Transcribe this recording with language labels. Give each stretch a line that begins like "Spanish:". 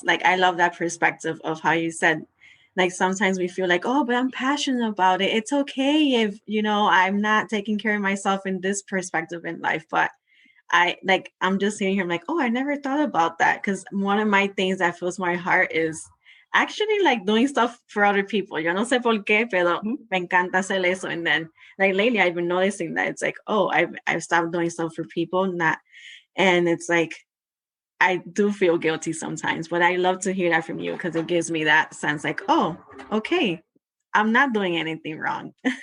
English: Like, I love that perspective of how you said, like, sometimes we feel like, oh, but I'm passionate about it. It's okay if, I'm not taking care of myself in this perspective in life. But I'm just sitting here, I'm like, oh, I never thought about that. Because one of my things that fills my heart is actually like doing stuff for other people.
Spanish: Yo no sé por qué, pero me encanta hacer eso.
English: And then, like, lately I've been noticing that it's like, oh, I've stopped doing stuff for people, and it's like, I do feel guilty sometimes, but I love to hear that from you because it gives me that sense like, oh, okay, I'm not doing anything wrong.